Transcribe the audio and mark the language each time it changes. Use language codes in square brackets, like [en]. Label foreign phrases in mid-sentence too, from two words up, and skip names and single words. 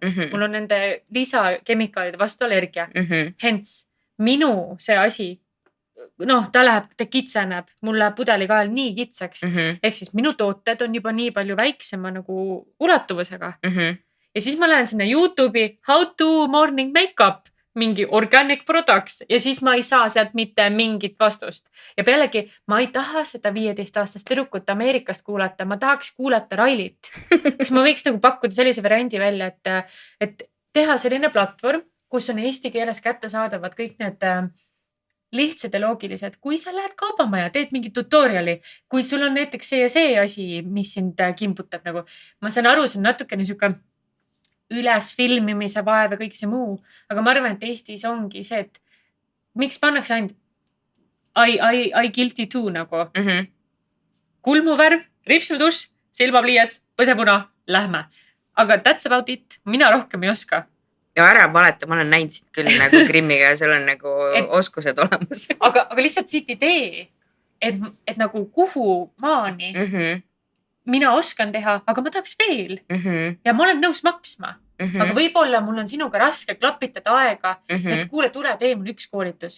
[et] Mul on nende lisakemikaalide vastu allergia. Hence, minu see asi, ta kitseneb, mul läheb pudelikael nii kitsaks. Ehk siis minu tooted on juba nii palju väiksema nagu ulatuvusega. Ja siis ma lähen sinna YouTube'i [en] how to morning makeup, [et] mingi [en] organic products [et] ja siis ma ei saa sealt mitte mingit vastust. Ja pealegi ma ei taha seda 15-aastast tüdrukut Ameerikast kuulata, ma tahaks kuulata Railit. Kas ma võiks nagu pakkuda sellise variandi välja, et teha selline platvorm, kus on eesti keeles kättesaadavad kõik need lihtsad ja loogilised. Kui sa lähed kaubamaja, teed mingi tutoriali, kui sul on näiteks see ja see asi, mis sind kimputab nagu. Ma saan aru, see on natukene niisugune üles filmimise vaev ja kõik see muu. Aga ma arvan, et Eestis ongi see, et miks pannakse ainult [en] I guilty too [et] nagu. Kulmuvärv, ripsmetuss, silmapliiats, põsepuna, lähme. [en] Aga that's about it. [et] Mina rohkem ei oska. Ja ära valeta, ma olen näinud siit küll nagu Grimmiga ja seal on nagu oskused olemas. aga lihtsalt siit idee. et nagu kuhu maani mina oskan teha, aga ma tahaks veel ja ma olen nõus maksma. Aga võib-olla mul on sinuga raske klapitada aega, et kuule, tule, tee mul üks koolitus.